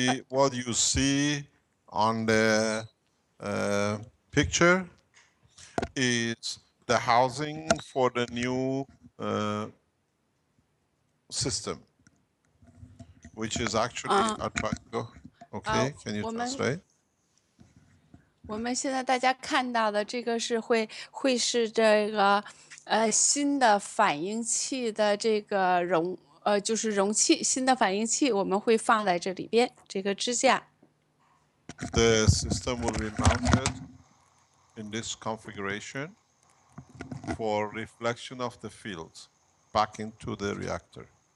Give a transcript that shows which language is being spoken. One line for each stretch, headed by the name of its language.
English: What you see on the picture is the housing for the new system, which is actually I'll try to go. Okay, can you translate?
Chinese: 我们现在大家看到的这个是会是这个新的反应器的这个就是容器，新的反应器我们会放在这里边这个支架。
English: The system will be mounted in this configuration for reflection of the fields back into the reactor.